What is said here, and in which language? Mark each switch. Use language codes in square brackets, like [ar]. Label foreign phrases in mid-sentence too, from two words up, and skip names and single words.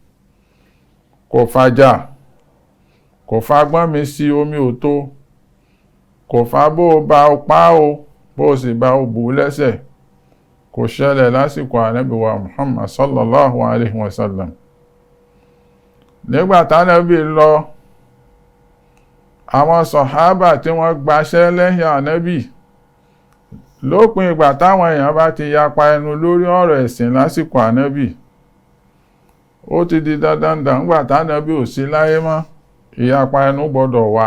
[yo] Kò fàjà, kò fagbọ́n mi sí omi ò tó, kò fa bó o bá o pa o, bó o sì bá o bù lẹ́sẹ̀, kò ṣẹlẹ̀ lásìkò ànábì wa Muhammad [ar] صلى الله عليه وسلم. [yo] Nígbà tánábì lọ, àwọn sọ̀hábà tí wọ́n gbaṣẹ́ lẹ́yìn ànábì, lópin ìgbà táwọn èèyàn bá ti yapa ẹnu lórí ọ̀rọ̀ ẹ̀sìn lásìkò ànábì, ó ti di dandan nígbà tánábì ò sí láyé mọ́, ìyapa ẹnu gbọ́dọ̀ wá.